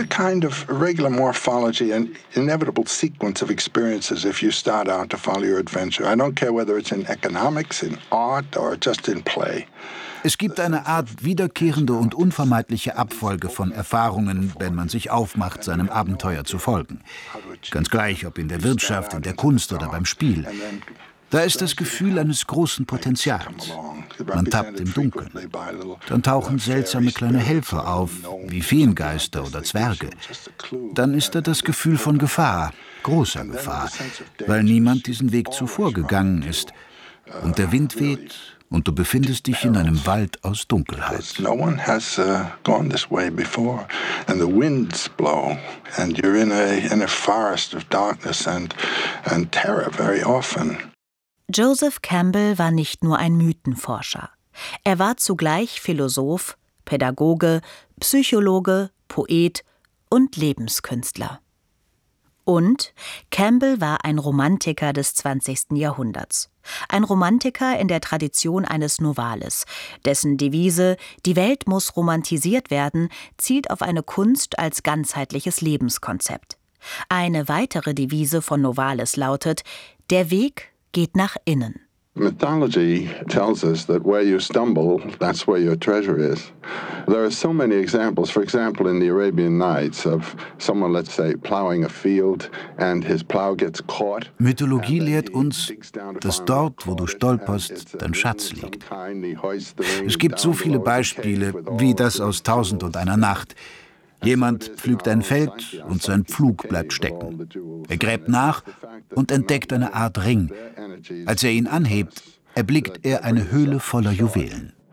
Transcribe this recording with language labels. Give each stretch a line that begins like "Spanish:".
English: Kind of regular morphology and inevitable sequence of experiences if you start out to follow your adventure. I don't care whether it's in economics, in art or just in play.
German: Es gibt eine Art wiederkehrende und unvermeidliche Abfolge von Erfahrungen, wenn man sich aufmacht, seinem Abenteuer zu folgen. Ganz gleich, ob in der Wirtschaft, in der Kunst oder beim Spiel. Da ist das Gefühl eines großen Potenzials. Man tappt im Dunkeln. Dann tauchen seltsame kleine Helfer auf, wie Feengeister oder Zwerge. Dann ist da das Gefühl von Gefahr, großer Gefahr, weil niemand diesen Weg zuvor gegangen ist. Und der Wind weht und du befindest dich in einem Wald aus Dunkelheit.
English: No one has gone this way before. And the winds blow. And you're in a forest of darkness and terror very often.
German: Joseph Campbell war nicht nur ein Mythenforscher. Er war zugleich Philosoph, Pädagoge, Psychologe, Poet und Lebenskünstler. Und Campbell war ein Romantiker des 20. Jahrhunderts. Ein Romantiker in der Tradition eines Novalis, dessen Devise »Die Welt muss romantisiert werden« zielt auf eine Kunst als ganzheitliches Lebenskonzept. Eine weitere Devise von Novalis lautet »Der Weg geht nach innen«.
English: Mythology tells us that where you stumble, that's where your treasure is. There are so many examples. For example, in the Arabian Nights, of someone, let's say, plowing a field and his plow gets caught.
German: Mythologie lehrt uns, dass dort, wo du stolperst, dein Schatz liegt. Es gibt so viele Beispiele wie das aus Tausend und einer Nacht. Jemand pflügt ein Feld und sein Pflug bleibt stecken. Er gräbt nach und entdeckt eine Art Ring. Als er ihn anhebt, erblickt er eine Höhle voller Juwelen.